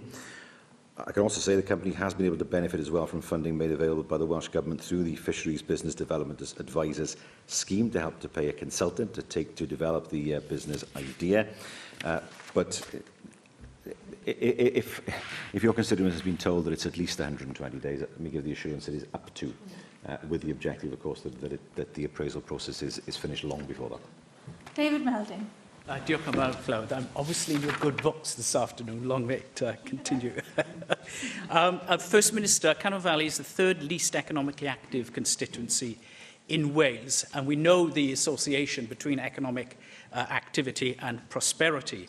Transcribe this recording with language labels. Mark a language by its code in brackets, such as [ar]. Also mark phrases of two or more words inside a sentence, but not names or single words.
[en] I can also say the company has been able to benefit as well from funding made available by the Welsh Government through the Fisheries Business Development Advisors Scheme to help to pay a consultant to develop the business idea. But if your constituent has been told that it's at least 120 days, let me give the assurance it is up to, with the objective, of course, that the appraisal process is finished long before that. David Melding. [cy] Diolch yn fawr, Clywed. [en] I'm obviously in your good books this afternoon. Long way to continue. First Minister, Cynon Valley is the 3rd least economically active constituency in Wales, and we know the association between economic activity and prosperity.